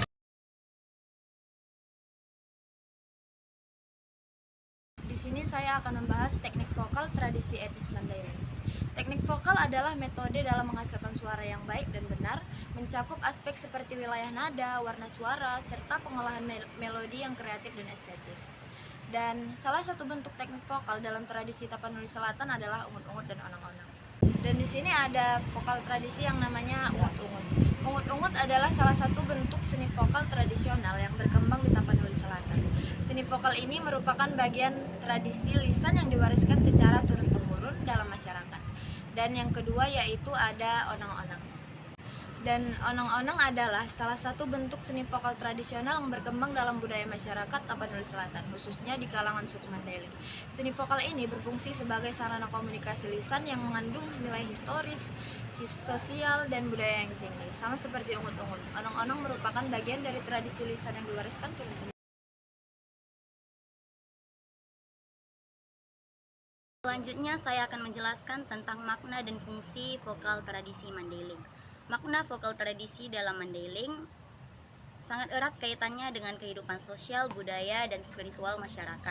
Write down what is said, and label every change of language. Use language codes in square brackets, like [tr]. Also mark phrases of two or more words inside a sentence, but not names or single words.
[id] Di sini saya akan membahas teknik vokal tradisi etnis Mandailing. Teknik vokal adalah metode dalam menghasilkan suara yang baik dan benar, mencakup aspek seperti wilayah nada, warna suara, serta pengolahan melodi yang kreatif dan estetis. Dan salah satu bentuk teknik vokal dalam tradisi Tapanuli Selatan adalah ungut-ungut dan onang-onang. Dan di sini ada vokal tradisi yang namanya ungut-ungut. Ungut-ungut adalah salah satu bentuk seni vokal tradisional yang berkembang di Tapanuli Selatan. Seni vokal ini merupakan bagian tradisi lisan yang diwariskan secara turun-temurun dalam masyarakat. Dan yang kedua yaitu ada onang-onang. Dan onang-onang adalah salah satu bentuk seni vokal tradisional yang berkembang dalam budaya masyarakat Tapanuli Selatan, khususnya di kalangan suku Mandailing. Seni vokal ini berfungsi sebagai sarana komunikasi lisan yang mengandung nilai historis, sosial, dan budaya yang tinggi. Sama seperti ungut-ungut, onang-onang merupakan bagian dari tradisi lisan yang diwariskan turun-temurun. Selanjutnya saya akan menjelaskan tentang makna dan fungsi vokal tradisi Mandailing. Makna vokal tradisi dalam Mandailing sangat erat kaitannya dengan kehidupan sosial, budaya, dan spiritual masyarakat.